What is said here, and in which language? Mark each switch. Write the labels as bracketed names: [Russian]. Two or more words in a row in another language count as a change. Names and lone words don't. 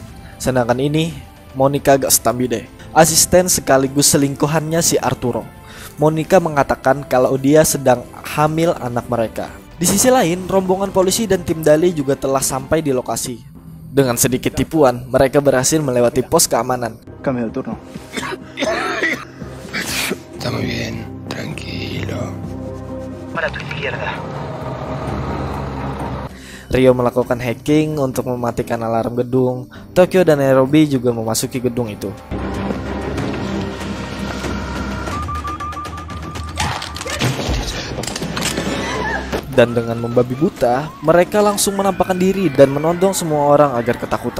[Indonesian] Sedangkan ini Monica Gastambide, asisten sekaligus selingkuhannya si Arturo. Monica mengatakan kalau dia sedang hamil anak mereka. Di sisi lain, rombongan polisi dan tim Dali juga telah sampai di lokasi. Dengan sedikit tipuan, mereka berhasil melewati pos keamanan. [Spanish] Cambio de turno. Está muy bien, tranquilo. Para tu izquierda. [Indonesian] Rio melakukan hacking untuk mematikan alarm gedung. Tokyo dan Nairobi juga memasuki gedung itu. Dan dengan membabi buta, mereka langsung menampakkan diri dan menodong semua orang agar ketakutan.